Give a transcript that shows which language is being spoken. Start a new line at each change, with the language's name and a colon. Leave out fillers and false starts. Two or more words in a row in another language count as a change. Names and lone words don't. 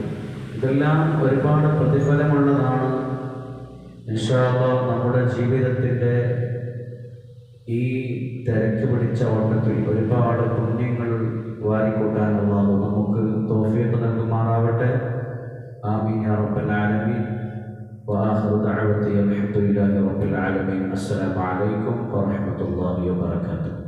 Malayalam: ഇതെല്ലാം ഒരുപാട് പ്രതിഫലമുള്ളതാണ്.
Arabic: إن شاء الله
Malayalam: നമ്മുടെ ജീവിതത്തിൻ്റെ ഈ തിരക്ക് പിടിച്ച ഓട്ടത്തിൽ ഒരുപാട് പുണ്യങ്ങൾ വാരിക്കൂട്ടാൻ അല്ലാഹു നമുക്ക് തൗഫീഖ് നൽകുമാറാവട്ടെ.
Arabic: آمين يا رب العالمين. وآخر دعوتي الحمد لله رب العالمين. السلام عليكم ورحمة الله وبركاته.